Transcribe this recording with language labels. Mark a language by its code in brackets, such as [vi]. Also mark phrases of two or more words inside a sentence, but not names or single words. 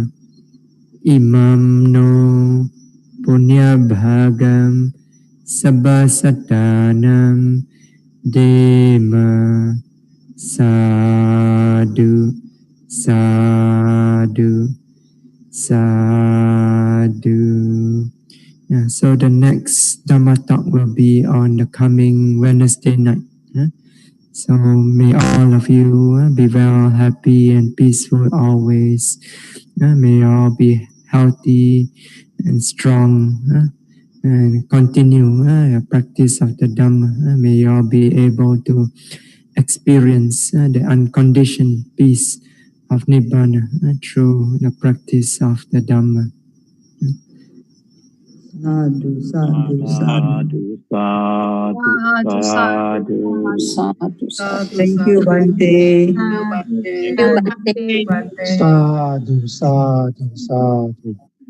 [pi] Imam no Punya Bhagam Sabbasatanam Dema. Sadhu, sadhu, sadhu. [en] Yeah, so the next Dhamma talk will be on the coming Wednesday night. So may all of you be well, happy and peaceful always. May all be healthy and strong and continue your practice of the Dhamma. May you all be able to experience the unconditioned peace of Nibbana through the practice of the Dhamma. [pi] Sadhu, sadhu, sadhu. [en] Thank you, Bhante. [pi] Sadhu, sadhu, sadhu.